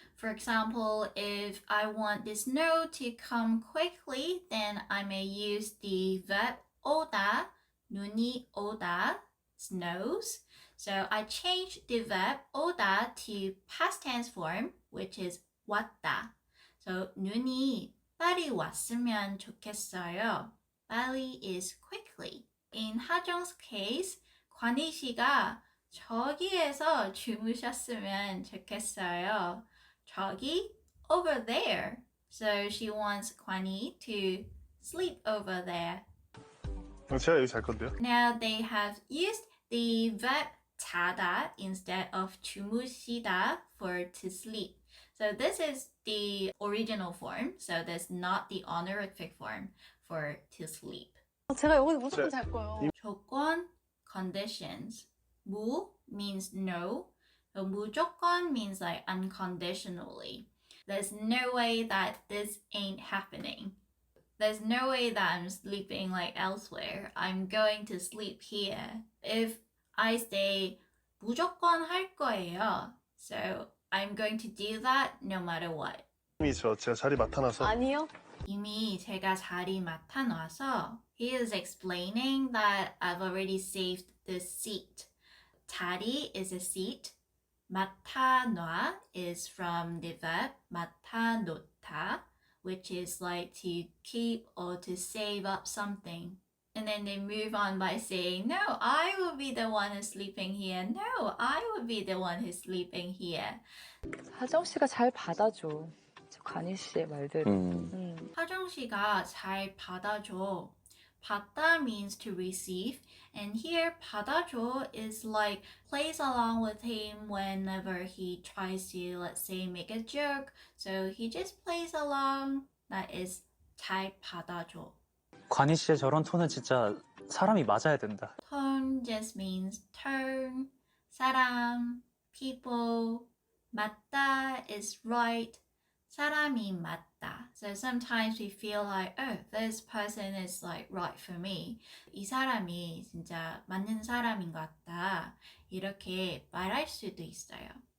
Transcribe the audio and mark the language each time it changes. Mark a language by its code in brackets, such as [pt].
[en] For example, if I want the snow to come quickly, then I may use the verb 오다, [ko] 눈이 오다, [en] snows. So I changed the verb 오다 to past tense form, which is 왔다. [ko] So 눈이 빨리 왔으면 좋겠어요. [en] 빨리 is quickly. In Jeong's case, Gwan Hee [ko] 씨가 저기에서 주무셨으면 좋겠어요. [en] 저기, over there. So she wants Gwan Hee to sleep over there. [ko] 제가 여기 잘 건데요? [en] Now they have used the verb 자다 instead of 주무시다 for to sleep. So this is the original form. So that's not the honorific form for to sleep. [ko] 제가 여기 무조건 잘 거예요. [en] 조건, conditions. 무 means no. So 무조건 means like unconditionally. There's no way that this ain't happening. There's no way that I'm sleeping like elsewhere. I'm going to sleep here. If I say [ko] 무조건 할 거예요. [en] So I'm going to do that no matter what. [ko] 이미 제가 자리 맡아놔서. 아니요. 이미 제가 자리 맡아놔서. [en] He is explaining that I've already saved the seat. 자리 is a seat. 맡아놔 is from the verb 맡아놓다, which is like to keep or to save up something. And then they move on by saying, no, I will be the one who's sleeping here. No, I will be the one who's sleeping here. [ko] 하정 씨가 잘 받아줘. 저 관희 씨의 말대로. 하정 씨가 잘 받아줘. [en] 받다 means to receive, and here 받아줘 is like plays along with him whenever he tries to, let's say, make a joke. So he just plays along. That is 잘 받아줘. [ko] 관희 씨의 저런 톤은 진짜 사람이 맞아야 된다. [en] Tone just means turn. 사람, people. 맞다 is right. [ko] 사람이 맞다. [en] So sometimes we feel like, oh, this person is like right for me. [ko] 이 사람이 진짜 맞는 사람인 것 같다. 이렇게 말할 수도 있어요.